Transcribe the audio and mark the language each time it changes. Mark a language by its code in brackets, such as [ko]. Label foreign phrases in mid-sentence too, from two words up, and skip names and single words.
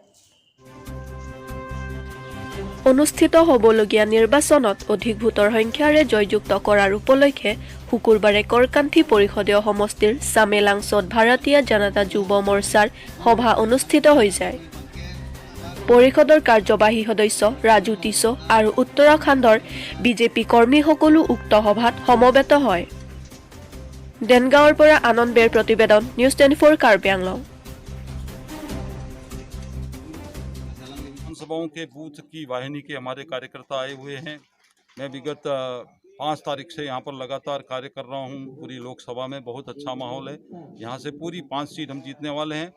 [as] অনুষ্ঠিত হ'বলগীয়া নিৰ্বাচনত অধিক ভোটৰ সংখ্যাৰে জয়যুক্ত কৰাৰ উপলক্ষে শুকুৰবাৰে কৰকান্থী পৰিষদীয় সমষ্টিৰ চামেলাংছত ভাৰতীয় জনতা যুৱ মৰ্চাৰ সভা অনুষ্ঠিত হৈ যায়। পৰিষদৰ কাৰ্যবাহী সদস্য ৰাজু টিছো আৰু উত্তৰাখণ্ডৰ বিজেপি কৰ্মীসকলো উক্ত সভাত সমবেত হয়। দেনগাঁৱৰ পৰা আনন্দ বেৰ প্ৰতিবেদন News.News কাৰ্বি আংলং। [hi] विधानसभाओं के बूथ की वाहिनी के हमारे कार्यकर्ता आए हुए हैं। मैं विगत 5 तारीख से यहाँ पर लगातार कार्य कर रहा हूँ। पूरी लोकसभा में बहुत अच्छा माहौल है। यहाँ से पूरी 5 सीट हम जीतने वाले हैं।